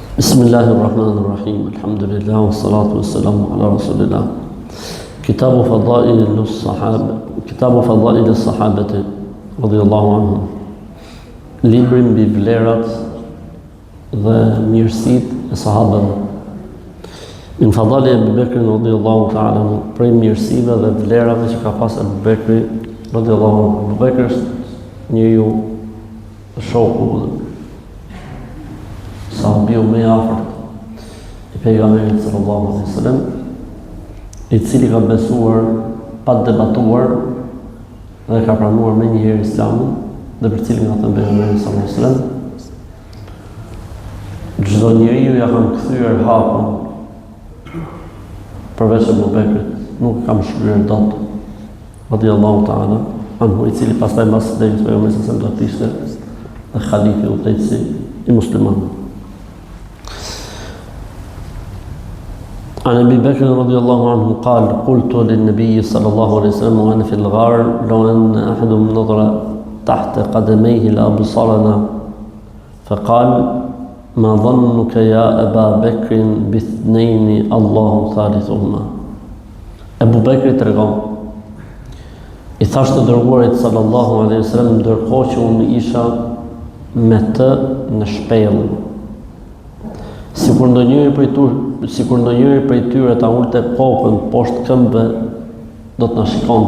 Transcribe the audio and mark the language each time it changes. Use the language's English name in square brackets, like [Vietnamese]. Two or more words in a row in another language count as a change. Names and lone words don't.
[Arabic] بسم الله الرحمن الرحيم. الحمد لله والصلاة والسلام على رسول الله. كتاب فضائل الصحابة رضي الله عنهم. [Albanian] Libri mbi vlerat dhe mirësitë e sahabëve. [Arabic] من فضائل أبي بكر رضي الله تعالى عنه, [Albanian] prej mirësive dhe vlerave që ka pas Abu Bekri [Arabic] رضي الله عنه. [Albanian] Abu Bekr është njeriu shoku sahabiu më i afërt i pejgamberit [Arabic] صلى الله عليه وسلم, [Albanian] i cili ka besuar pa debatuar dhe ka pranuar më njëherë Islamin, dhe për cilin ka thënë pejgamberi [Arabic] صلى الله عليه وسلم, [Albanian] çdo njeriu ja kam kthyer hapun përveç Abu Bekrit, nuk kam shkryer dot, [Arabic] رضي الله تعالى عنه, [Albanian] i cili pastaj mbas vdekjes pejgamberit [Arabic] صلى الله عليه وسلم [Albanian] do të ishte dhe khalifi udhëheqësi i muslimanëve. [Arabic] عن أبي بكر رضي الله عنه قال: قلت للنبي صلى الله عليه وسلم وأنا في الغار: لو أن أحدهم نظر تحت قدميه لأبصرنا. فقال: ما ظنك يا أبا بكر باثنين الله ثالثهما. [Albanian] أبو بكر tregon, i thashtë të dërguarit [Arabic] صلى الله عليه وسلم, [Albanian] ndërkohë që unë isha me të në shpellë, sikur ndonjëri prej tyre ta ulte kokën poshtë këmbëve, do të na shikonte.